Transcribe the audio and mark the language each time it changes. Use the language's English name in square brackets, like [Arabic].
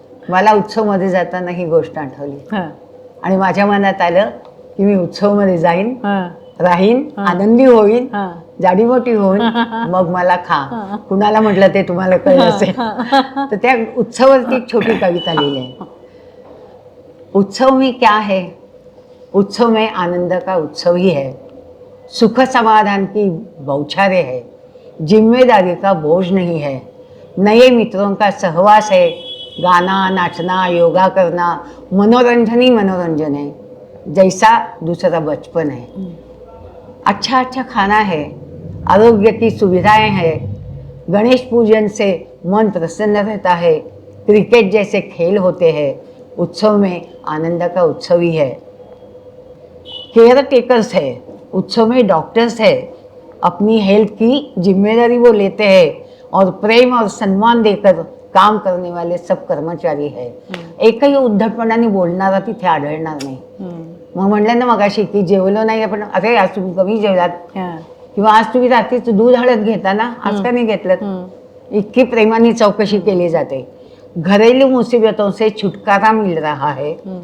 [Marathi] मला उत्सवमध्ये जाताना ही गोष्ट आठवली हा, आणि माझ्या मनात आलं की मी उत्सवमध्ये जाईन, हा. राहीन, आनंदी होईन, हा. जाडी मोठी होईन, मग मला खा. कुणाला म्हटलं ते तुम्हाला कळलं असेल. तर त्या उत्सवावरती एक छोटी कविता लिहिली आहे. [Hindi] उत्सव में क्या है, उत्सव में आनंद का उत्सव ही है, सुख समाधान की बौछारें है, जिम्मेदारी का बोझ नहीं है, नए मित्रों का सहवास है, गाना नाचना योगा करना मनोरंजन ही मनोरंजन है, जैसा दूसरा बचपन है. अच्छा अच्छा खाना है, आरोग्य की सुविधाएं हैं, गणेश पूजन से मन प्रसन्न रहता है, क्रिकेट जैसे खेल होते हैं, उत्सव में आनंद का उत्सव ही है. केयर टेकर्स है, उत्सव में डॉक्टर्स है, अपनी हेल्थ की जिम्मेदारी वो लेते हैं और प्रेम और सम्मान देकर काम करने वाले सब कर्मचारी है. [Marathi] एकही उद्धटपणाने बोलणारा तिथे आढळणार नाही. मग म्हणलं ना मगाशी की जेवलो नाही आपण, अरे आज तुम्ही कमी जेवलात, हा. किंवा आज तुम्ही रात्रीचं दूध हळद घेता ना, आज का नाही घेतलं. इतकी प्रेमाने चौकशी केली जाते. [Hindi] घरेलू मुसीबतों से छुटकारा मिल रहा है,